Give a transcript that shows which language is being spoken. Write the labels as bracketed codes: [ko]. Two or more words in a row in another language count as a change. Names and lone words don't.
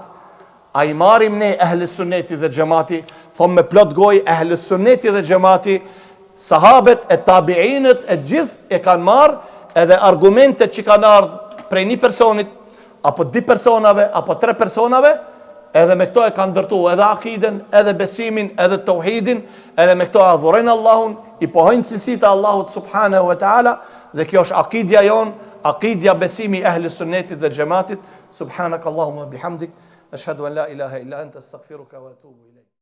[sq] A i marim ne ehli sunneti dhe xhamati, thonë me plot gojë ehli sunneti dhe xhamati, sahabet e tabiinët e gjithë e kanë marrë, edhe argumentet që kanë ardhur prej një personit, apo 2 personave, apo 3 personave, edhe me këto e kanë ndërtuar edhe akiden, edhe besimin, edhe tauhidin, edhe me këto adhurojnë Allahun, i pohojnë cilësitë e Allahut [ar] سبحانه وتعالى, [sq] dhe kjo është akidja jon, akidja besimi ehli sunnetit dhe xhamatit. [ar] سبحانك اللهم بحمدك أشهد أن لا إله إلا أنت أستغفرك وأتوب إليك.